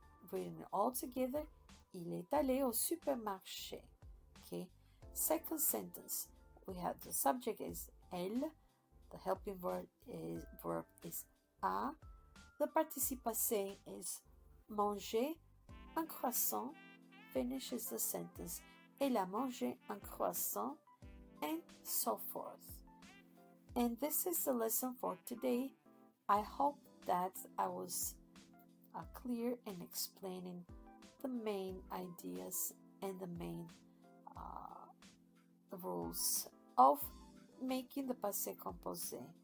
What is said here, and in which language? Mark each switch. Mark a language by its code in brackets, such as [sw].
[fr] Written all together, il est allé au supermarché. Okay. [en] Second sentence, we have the subject is elle, the helping verb is a, the participe passé is [fr] manger un croissant, [en] finishes the sentence. [fr] Elle a mangé un croissant, [en] and so forth. And this is the lesson for today. I hope that I was clear in explaining the main ideas and the main rules of making the passé composé.